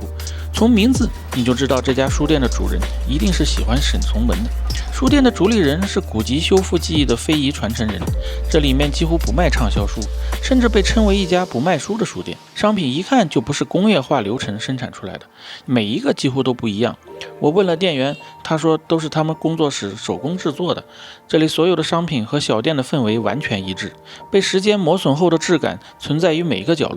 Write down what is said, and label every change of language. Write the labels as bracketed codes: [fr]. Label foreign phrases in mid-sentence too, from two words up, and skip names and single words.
[zh] 從名字你就知道這家書店的主人一定是喜歡沈從文的。書店的主理人是古籍修復技藝的非遗傳承人，這裡面幾乎不賣暢銷書，甚至被稱為一家不賣書的書店。商品一看就不是工業化流程生產出來的，每一個幾乎都不一樣。我問了店員，他說都是他們工作室手工制作的。這裡所有的商品和小店的氛圍完全一致，被時間磨損後的質感存在於每一個角落。